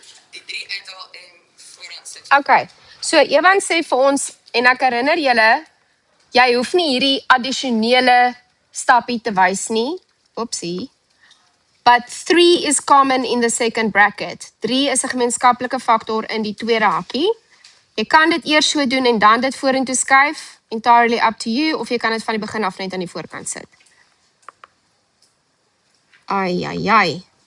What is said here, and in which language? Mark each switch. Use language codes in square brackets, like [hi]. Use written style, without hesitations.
[af] Die 3 uithaal en vooraan sit. Okay. So Evan sê vir ons, en ek herinner julle, jy hoef nie hierdie addisionele stappie te wys nie. Oepsie. [en] But 3 is common in the second bracket. [af] 3 is 'n gemeenskaplike faktor in die tweede hakkie. Jy kan dit eers so doen en dan dit vorentoe skuif. [en] Entirely up to you. [af] Of jy kan dit van die begin af net aan die voorkant sit. Ai.